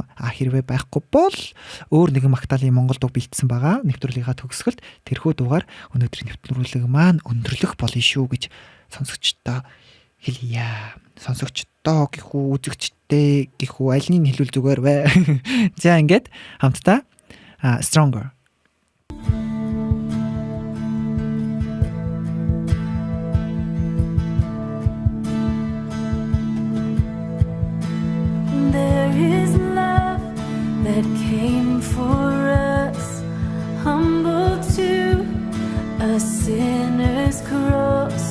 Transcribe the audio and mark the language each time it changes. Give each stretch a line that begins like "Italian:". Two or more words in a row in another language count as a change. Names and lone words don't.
Mongolian: Хэрвээ байхгүй бол өөр нэгэн Магдалины Монгол дуу бэлдсэн байгаа. Нэвтрүүлгийнхаа төгсгөлд тэрхүү дуугаар өнөөдрийн нэвтрүүлэг маань өндөрлөх болно шүү гэж сонсогчдоо хэлье. Сонсогчдоо гэх үү, үзэгчдээ гэх үү, аль нь хэлвэл зүгээр вэ? За ингээд хамтдаа Stronger.
English: There is love that came for us, humble to a sinner's cross.